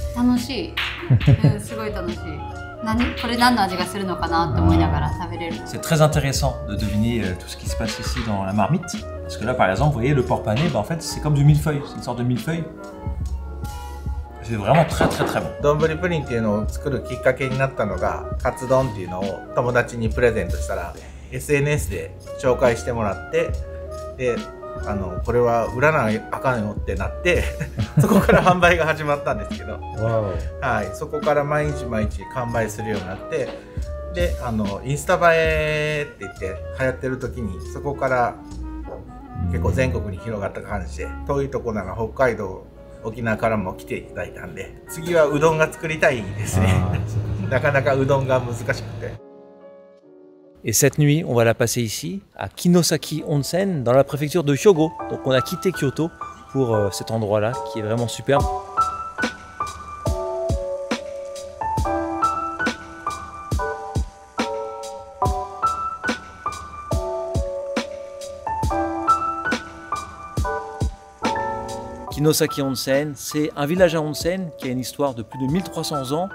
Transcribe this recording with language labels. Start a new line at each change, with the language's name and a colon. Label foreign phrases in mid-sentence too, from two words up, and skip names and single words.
French: C'est très intéressant de deviner tout ce qui se passe ici dans la marmite. Parce que là par exemple, vous voyez le porc pané, en fait c'est comme du millefeuille, c'est une sorte de millefeuille. C'est vraiment très très très bon.
Japanese: Donburi purin っていうのを作るきっかけになったのが、カツ丼っていうのを友達にプレゼントしたら SNS で紹介してもらって、でこれは売らなあかんよってなってそこから販売が始まったんですけど、はい、そこから毎日毎日完売するようになって、でインスタ映えって言って流行ってる時にそこから結構全国に広がった感じで、遠いとこなら北海道沖縄からも来ていただいたんで、次はうどんが作りたいですねなかなかうどんが難しくて。
French: Et cette nuit, on va la passer ici, à Kinosaki Onsen, dans la préfecture de Hyogo. Donc on a quitté Kyoto pour cet endroit-là, qui est vraiment superbe. Kinosaki Onsen, c'est un village à onsen qui a une histoire de plus de 1300 ans.